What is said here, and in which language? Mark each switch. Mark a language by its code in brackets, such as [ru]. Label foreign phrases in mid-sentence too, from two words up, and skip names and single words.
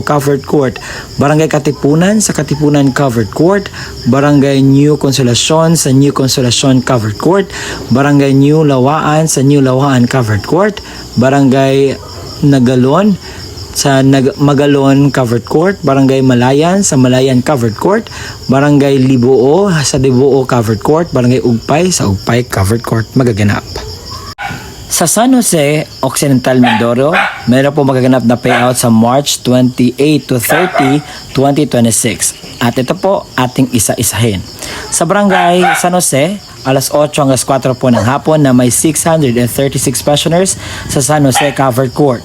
[en] Covered Court, [tl] Barangay Katipunan, sa Katipunan [en] Covered Court, [tl] Barangay New Consolacion, sa New Consolacion [en] Covered Court, [tl] Barangay New Lawaan, sa New Lawaan [en] Covered Court, [tl] Barangay Nagalon, sa Magalon [en] Covered Court, [tl] Barangay Malayan, sa Malayan [en] Covered Court, [tl] Barangay Libuo, sa Libuo [en] Covered Court, [tl] Barangay Ugpay, sa Ugpay Covered Court magaganap. Sa San Jose, Occidental Mindoro, meron po magaganap na payout sa March 28 to 30, 2026. At ito po ating isa-isahin. Sa Barangay San Jose, alas 8 hanggang 4 po ng hapon na may 636 pensioners sa San Jose [en] Covered Court.